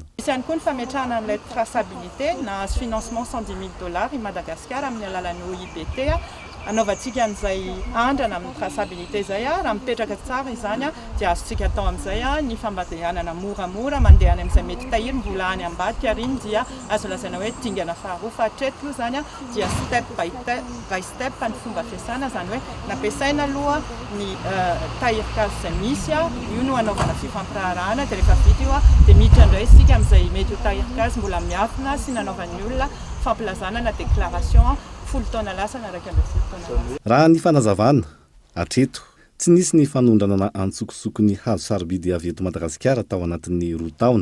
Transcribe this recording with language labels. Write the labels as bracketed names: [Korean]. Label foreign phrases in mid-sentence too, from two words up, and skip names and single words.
[Malagasy] Misy ihany koa ny fametrahana an'ilay traçabilité na azo financement $110,000 i Madagasikara amin'ny alalan'ny OIBT anaovantsika an'izay andrana amin'ny traçabilité izay raha mipetraka tsara izany dia azontsika atao amin'izay ny fambadehanana moramora mandeha any amin'izay mety tahiry mbola any ambadika ary iny dia azo lazaina hoe dingana faharoa fa hatreto io zany dia [English] step by step [Malagasy] ny fomba fiasana, zany hoe nampiasaina aloha ny tahirikazo izay misy io no anaovana fifampirarahana dia rehefa vita io dia miditra indray isika amin'izay mety ho tahirikazo mbola miafina sy nanaovan'ny olona fampilazana na déclaration raha ny fanazavana hatreto tsy nisy ny fanondrana antsokosoko ny hazo sarobidy avy eto Madagasikara tao anatin'ny 2 taona.